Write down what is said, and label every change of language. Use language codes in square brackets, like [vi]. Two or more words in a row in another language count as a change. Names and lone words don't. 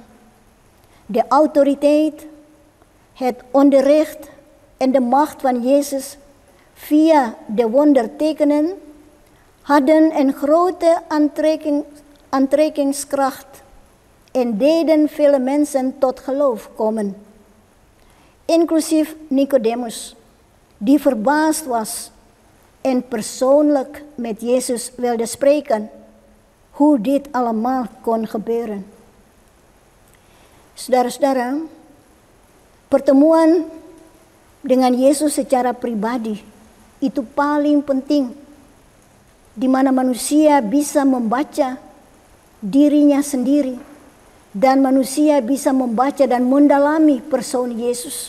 [nl] De autoriteit, het onderricht en de macht van Jezus via de wondertekenen hadden een grote aantrekkingskracht en deden vele mensen tot geloof komen. Inclusief Nicodemus, die verbaasd was en persoonlijk met Jezus wilde spreken hoe dit allemaal kon gebeuren. [id] Saudara-saudara, pertemuan dengan Yesus secara pribadi itu paling penting, di mana manusia bisa membaca dirinya sendiri dan manusia bisa membaca dan mendalami persona Yesus.